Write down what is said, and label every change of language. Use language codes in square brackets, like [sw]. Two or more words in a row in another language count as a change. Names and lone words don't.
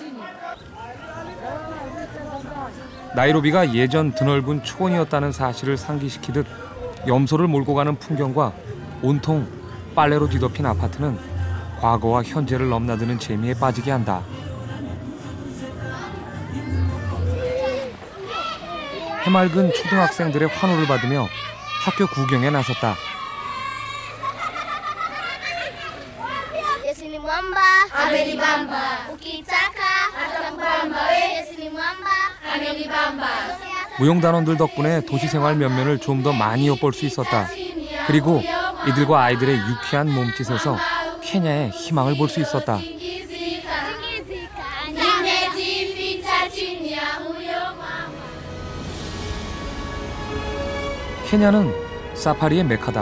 [ko] 나이로비가 예전 드넓은 초원이었다는 사실을 상기시키듯 염소를 몰고 가는 풍경과 온통 빨래로 뒤덮인 아파트는 과거와 현재를 넘나드는 재미에 빠지게 한다. 해맑은 초등학생들의 환호를 받으며 학교 구경에 나섰다. [sw] Yesu ni mwamba, amenibamba. Ukitaka atakubamba. Yesu ni mwamba, amenibamba. [ko] 무용단원들 덕분에 도시생활 면면을 좀 더 많이 엿볼 수 있었다. 그리고 이들과 아이들의 유쾌한 몸짓에서 케냐의 희망을 볼 수 있었다. 케냐는 사파리의 메카다.